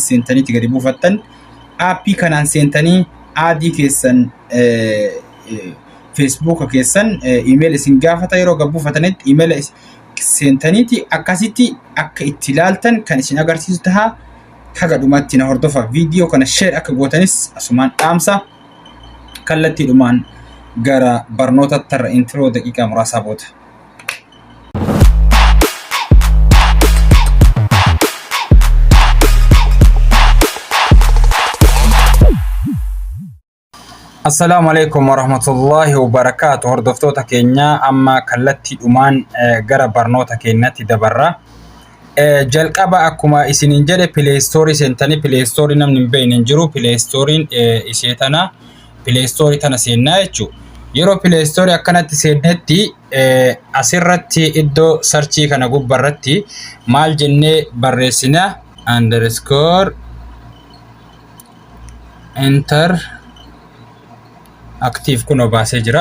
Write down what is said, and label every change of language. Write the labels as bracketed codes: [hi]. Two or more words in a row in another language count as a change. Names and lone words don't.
[om] seentaniitti gadi buufattan aappii kanaan seentanii aadii keessan Facebook keessan email isin gaafata yeroo gadi buufatanitti email seentaniitti akkasitti akka itti ilaaltan kan isin agarsiisu taha haga dhumaatti na hordofa viidiyoo kana share akka gootanis asumaan dhaamsa kallatti dhumaan gara barnoota tarra intro daqiiqaa muraasaa booda. [ar] السلام عليكم ورحمة الله وبركاته. [om] Hordoftoota keenya amma kallatti dhumaan gara barnoota keenyatti dabarra. Jalqaba akkuma isinin jedhe Play Store seentanii Play Store namni hin beekne hin jiru. Play Store ishee tana Play Store tana seennaa jechuudha. Yeroo Play Store akkanatti seennetti asirratti iddoo searchii kana gubbarratti maal jennee barreessina underscore enter active kuno baasee jira.